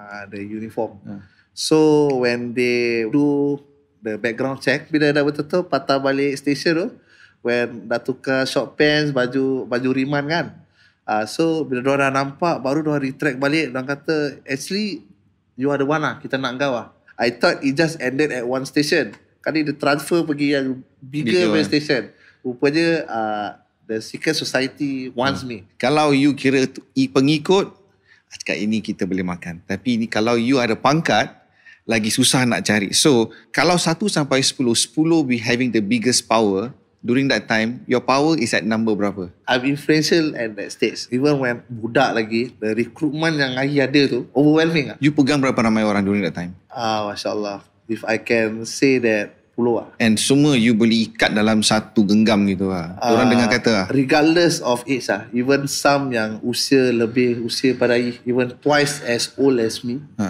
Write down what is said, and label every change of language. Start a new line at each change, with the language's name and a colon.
Malay: The uniform.
English: So when they do the background check,
Malay: bila dah betul-betul patah balik station tu, when dah tukar short pants, baju riman kan. So bila diorang dah nampak, baru diorang retract balik. Diorang kata,
English: actually you are the one
Malay: lah, kita nak kau lah.
English: I thought it just ended at one station.
Malay: Kali dia transfer pergi yang
English: bigger station. Rupanya the secret society wants me.
Malay: Kalau you kira pengikut, cakap ini kita boleh makan. Tapi ni kalau you ada pangkat, lagi susah nak cari.
English: So kalau 1 sampai 10 be having the biggest power, during that time, your power is at number berapa? I'm influential at that stage. Even when budak lagi, the recruitment yang I ada tu, overwhelming lah.
Malay: You pegang berapa ramai orang
English: during that time? Masya Allah. If I can say that, 10 lah.
Malay: And semua you boleh ikat dalam satu genggam gitu lah. Orang dengar kata lah.
English: Regardless of age lah. Even some yang usia pada I, even twice as old as me.